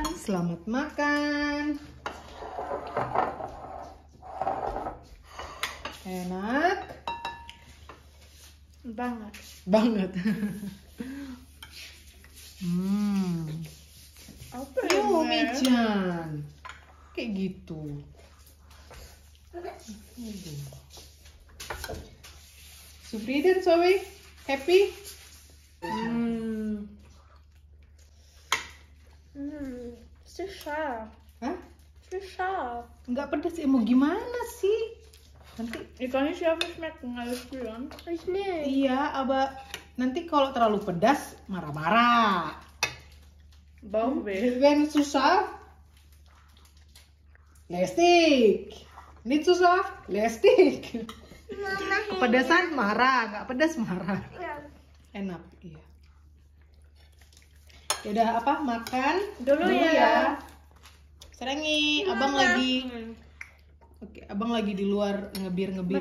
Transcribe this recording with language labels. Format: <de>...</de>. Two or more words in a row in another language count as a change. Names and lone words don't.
<id>Selamat makan. Enak banget. Apa Michan. Kayak gitu.</id> <de>Zufrieden, Zoe? Happy? Zu scharf. Hah? Zu scharf.</de> <id>Nggak pedas ya? Mau gimana sih? Nanti</id> <de>Ich kann nicht scharf schmecken, alles spüren. Ich nicht.</de> <id>iya, aber nanti kalau terlalu pedas marah-marah.</id> <de>Bauchweh. Wenn zu scharf, lästig. Nicht zu scharf, lästig.</de> <id>Kepedasan marah, nggak pedas marah. Enak, iya. Udah apa? Makan Dulu ya. Serengi, abang lagi. Oke, abang lagi di luar ngebir.</id>